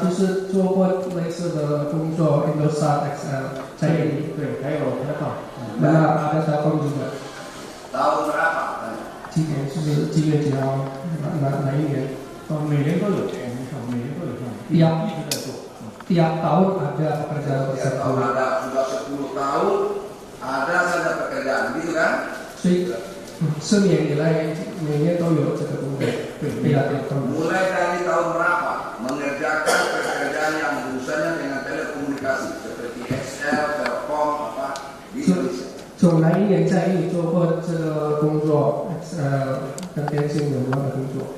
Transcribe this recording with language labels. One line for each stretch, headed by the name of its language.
Chinese: 就是做过类似的工作，Indosat XL 在印尼。对，还有Telkom。
Indonesian: Benar, ada Telkom juga. Tahun berapa?
Chinese: 今年是几月几号？哪一年？每年都有，每年都有项目，一直在做。
Indonesian: Tiap tahun ada pekerjaan Tiap tersebut. tahun ada, sudah 10 tahun ada saja pekerjaan, gitu kan?
Chinese: 所以10年以来，每年都有这个工作。
Indonesian: Mulai dari tahun berapa mengerjakan pekerjaan yang urusannya dengan telekomunikasi seperti XL, Telkom, apa di Indonesia?
Chinese: 从哪一年在印尼做过这个工作跟电信有关的工作？